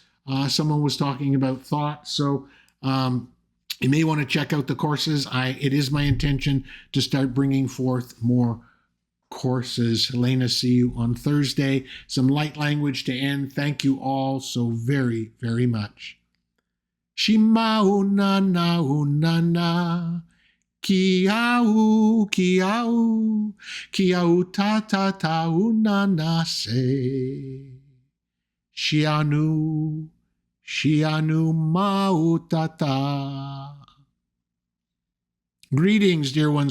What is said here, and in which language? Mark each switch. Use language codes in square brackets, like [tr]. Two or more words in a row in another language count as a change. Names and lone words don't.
[en] Someone was talking about thoughts. So you may want to check out the courses. It is my intention to start bringing forth more courses. Helena, see you on Thursday. Some light language to end. Thank you all so very, very much. Shima una na una na. Kiau, kiau, kiau ta ta ta unana se. Shianu, shianu mautata. Greetings, dear ones.